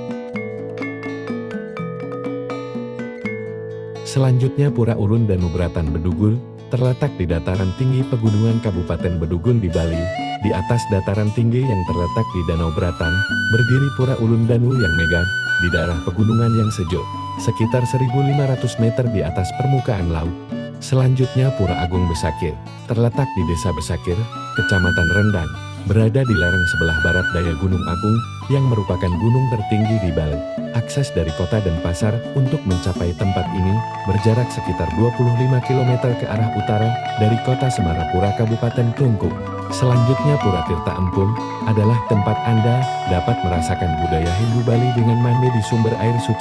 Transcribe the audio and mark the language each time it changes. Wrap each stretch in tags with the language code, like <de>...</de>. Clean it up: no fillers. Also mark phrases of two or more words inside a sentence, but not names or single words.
<id>Selanjutnya Pura Ulun dan Ubratan Bedugul terletak di dataran tinggi Pegunungan Kabupaten Bedugun di Bali. Di atas dataran tinggi yang terletak di Danau Bratan, berdiri Pura Ulun Danu yang megah di daerah pegunungan yang sejuk, sekitar 1.500 meter di atas permukaan laut. Selanjutnya Pura Agung Besakih, terletak di Desa Besakih, Kecamatan Rendang, berada di lereng sebelah barat daya Gunung Agung, yang merupakan gunung tertinggi di Bali. Akses dari kota dan pasar untuk mencapai tempat ini berjarak sekitar 25 km ke arah utara dari kota Semarapura Kabupaten Klungkung. Selanjutnya Pura Tirta Empun adalah tempat Anda dapat merasakan budaya Hindu Bali dengan mandi di sumber air suci.</id>